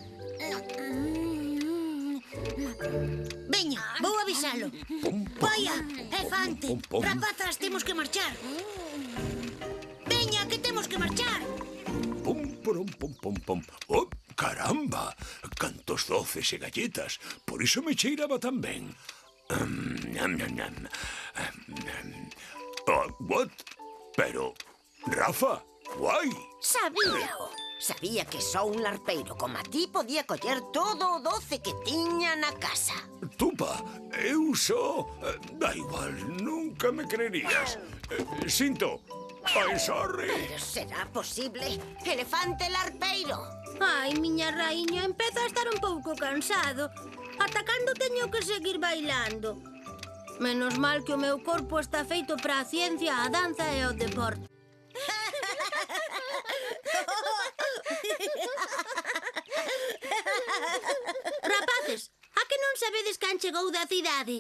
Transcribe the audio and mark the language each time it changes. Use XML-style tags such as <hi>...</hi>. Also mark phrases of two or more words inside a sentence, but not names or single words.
<gl>Veña, vou avisalo. Vaya, é Fante. Rapazas, temos que marchar. Veña, que temos que marchar. Pum, pum, pum, pum, pum. Oh, caramba! Cantos doces e galletas. Por iso me cheiraba tan ben. Nam, nam, nam. What? Pero, Rafa, guai. Sabíao. Sabía que só un larpeiro como a ti podía coller todo o doce que tiña na casa. Tupa, eu só... Da igual, nunca me creerías. Sinto.</gl> <en>I'm sorry.</en> <gl>Pero será posible? Elefante larpeiro. Ai, miña raíña, empezo a estar un pouco cansado. Ata cando teño que seguir bailando? Menos mal que o meu corpo está feito para a ciencia, a danza e o deporte. Rapaces, a que non sabedes quen chegou da cidade?</gl>